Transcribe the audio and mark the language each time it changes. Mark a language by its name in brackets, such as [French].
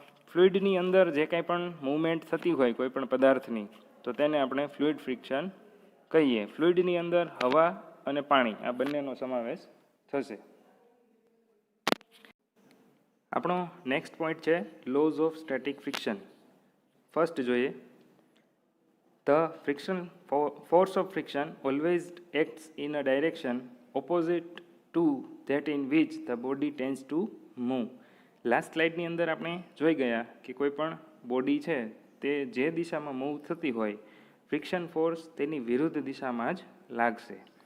[Gujarati] ફ્લુઇડની અંદર જે કાંઈ પણ મૂવમેન્ટ થતી હોય કોઈ પણ પદાર્થની તો તેને આપણે ફ્લુઇડ ફ્રિક્શન કહીએ. ફ્લુઇડની અંદર હવા અને પાણી આ બંનેનો સમાવેશ થશે. આપણો નેક્સ્ટ પોઈન્ટ છે lose of static friction. First જોઈએ. [English] The friction force of friction always acts in a direction opposite to that in which the body tends to move. [Gujarati] Last સ્લાઇડની અંદર આપણે જોઈ ગયા કે કોઈ પણ બોડી છે તે જે દિશામાં મૂવ થતી હોય ફ્રિક્શન ફોર્સ તેની વિરુદ્ધ દિશામાં જ લાગશે.